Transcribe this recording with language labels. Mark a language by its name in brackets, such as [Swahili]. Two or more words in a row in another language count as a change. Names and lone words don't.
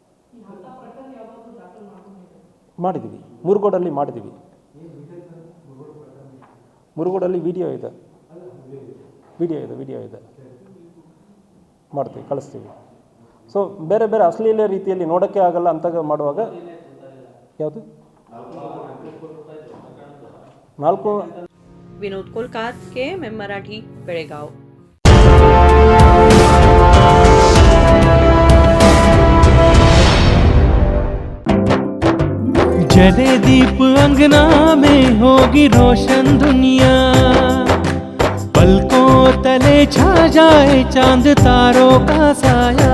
[Kannada] ಮಾಡಿದ್ದೀವಿ, ಮುರುಗೋಡಲ್ಲಿ ಮಾಡಿದ್ದೀವಿ। ಮುರುಗೋಡಲ್ಲಿ ವಿಡಿಯೋ ಇದೆ, ಮಾಡ್ತೀವಿ, ಕಳಿಸ್ತೀವಿ। ಸೊ ಬೇರೆ ಬೇರೆ ಅಶ್ಲೀಲ ರೀತಿಯಲ್ಲಿ ನೋಡೋಕ್ಕೆ ಆಗಲ್ಲ ಅಂತ ಮಾಡುವಾಗ ಯಾವುದು 4 [Marathi] विनोद कोलकार, KMM मराठी, बेळगाव। [Hindi] जले दीप अंगना में होगी रोशन दुनिया, पलकों तले छा जाए चांद तारों का साया।